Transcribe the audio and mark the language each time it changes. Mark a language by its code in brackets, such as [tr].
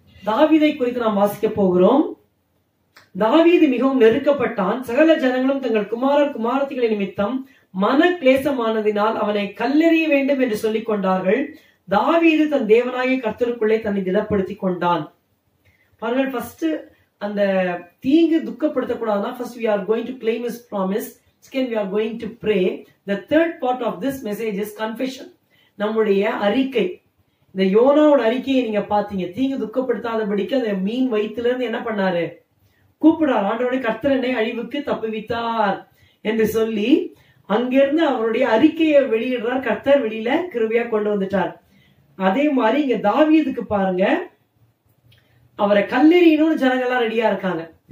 [ta] தாவீதை குறித்து நாம் வாசிக்க போகிறோம். தாவீது மிகவும் நெருக்கப்பட்டான், சகல ஜனங்களும் தங்கள் குமாரத்திகளை நிமித்தம் மன கிளேசமானதினால் அவனை கல்லெறிய வேண்டும் என்று சொல்லிக் கொண்டார்கள். தாவீது தன் தேவனாகிய கர்த்தருக்குள்ளே தன்னை திடப்படுத்திக் கொண்டான். பாருங்கள், [en] first [ta] அந்த தீங்கு துக்கப்படுத்தக்கூடாதுன்னா [en] first we are going to claim his promise, second we are going to pray. The third part of this message is confession. [ta] நம்முடைய அறிக்கை. இந்த யோனாவோட அறிக்கையை நீங்க பாத்தீங்க, தீங்கு துக்கப்படுத்தாதபடிக்கு அந்த மீன் வயிற்றுல இருந்து என்ன பண்ணாரு, கூப்பிடார், ஆண்டவருடைய கர்த்தர் என்னை அழிவுக்கு தப்புவித்தார் என்று சொல்லி அங்கிருந்து அவருடைய அறிக்கையை வெளியிடுறார். கர்த்தர் வெளியில கிருபையா கொண்டு வந்துட்டார். அதே மாதிரி இங்க தாவீதுக்கு பாருங்க, அவரை கல்லெறியணும்னு ஜனங்கள்லாம் ரெடியா இருக்காங்க.